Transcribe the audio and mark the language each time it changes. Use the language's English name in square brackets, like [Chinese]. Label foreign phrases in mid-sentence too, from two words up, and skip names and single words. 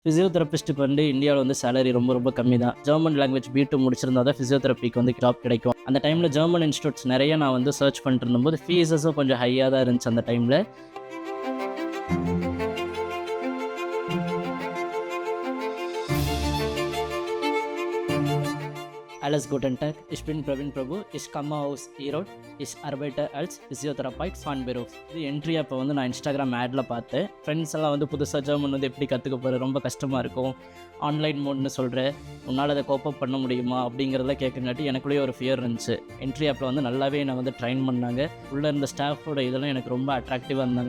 [Tamil] ஃபிசியோதெரபிஸ்ட்டுக்கு வந்து இந்தியாவில் வந்து சேலரி ரொம்ப ரொம்ப கம்மி தான். [English] German language B2 [Tamil] முடிச்சிருந்தா தான் ஃபிசியோதெரபிக்கு வந்து ஜாப் கிடைக்கும். அந்த டைமில் [English] German institutes [Tamil] நிறைய நான் வந்து சர்ச் பண்ணிட்டு இருந்தபோது ஃபீஸஸும் கொஞ்சம் ஹையாக தான் இருந்துச்சு அந்த டைமில். [German] Alles guten Tag, ich bin Praveen Prabhu. Ich komme aus Erod. Ich arbeite als Physiotherapeut von Beruf. [Tamil] இது என்ட்ரி அப்போ வந்து நான் இன்ஸ்டாகிராம் ஆடில் பார்த்தேன். ஃப்ரெண்ட்ஸ் எல்லாம் வந்து புதுசாக ஜெர்மன் வந்து எப்படி கற்றுக்க போகிற, ரொம்ப கஷ்டமாக இருக்கும், [English] online mode [Tamil] சொல்கிறேன், உன்னால் அதை கோப்பப் பண்ண முடியுமா அப்படிங்கிறத கேட்குங்காட்டி எனக்குள்ளேயே ஒரு ஃபியர் இருந்துச்சு. என்ட்ரி ஆப்பில் வந்து நல்லாவே என்னை வந்து ட்ரைன் பண்ணாங்க. உள்ளே இருந்த ஸ்டாஃபோட இதெல்லாம் எனக்கு ரொம்ப அட்ராக்டிவாக இருந்தாங்க.